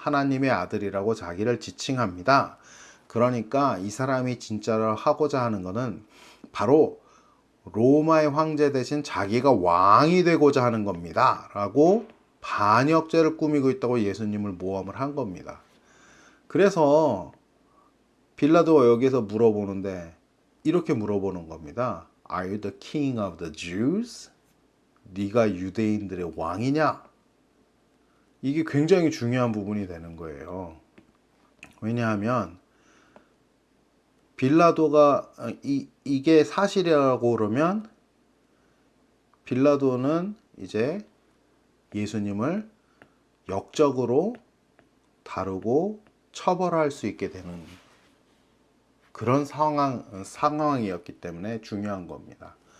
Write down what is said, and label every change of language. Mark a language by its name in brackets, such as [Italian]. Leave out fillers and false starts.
[Korean] 하나님의 아들이라고 자기를 지칭합니다. 그러니까 이 사람이 진짜로 하고자 하는 것은 바로 로마의 황제 대신 자기가 왕이 되고자 하는 겁니다. 라고 반역죄를 꾸미고 있다고 예수님을 모함을 한 겁니다. 그래서 빌라도가 여기서 물어보는데 이렇게 물어보는 겁니다. [English] Are you the king of the Jews? [Korean] 네가 유대인들의 왕이냐? 이게 굉장히 중요한 부분이 되는 거예요. 왜냐하면 빌라도가 이게 사실이라고 그러면 빌라도는 이제 예수님을 역적으로 다루고 처벌할 수 있게 되는 그런 상황이었기 때문에 중요한 겁니다.